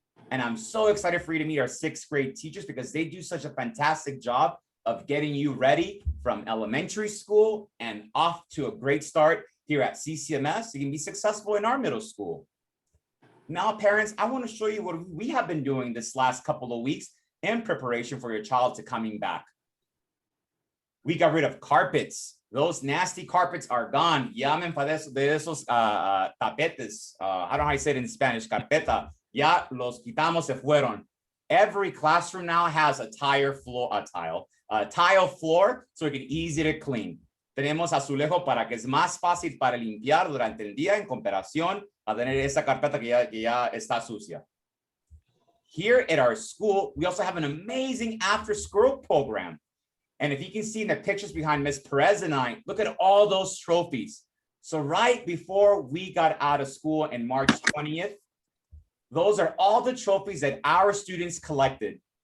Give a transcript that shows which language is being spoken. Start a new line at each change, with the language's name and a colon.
English: And I'm so excited for you to meet our sixth grade teachers because they do such a fantastic job of getting you ready from elementary school and off to a great start here at CCMS. So you can be successful in our middle school. Now, parents, I want to show you what we have been doing this last couple of weeks in preparation for your child to coming back. We got rid of carpets. Those nasty carpets are gone.
Spanish: Llamen para de esos tapetes.
English: I don't know how you say it in Spanish, carpeta.
Spanish: Ya los quitamos, se fueron.
English: Every classroom now has a tile floor, so it can easy to clean.
Spanish: Tenemos azulejo para que es más fácil para limpiar durante el día en comparación a tener esa carpeta que ya está sucia.
English: Here at our school, we also have an amazing after-school program. And if you can see in the pictures behind Ms. Perez and I, look at all those trophies. So right before we got out of school in March 20th, those are all the trophies that our students collected.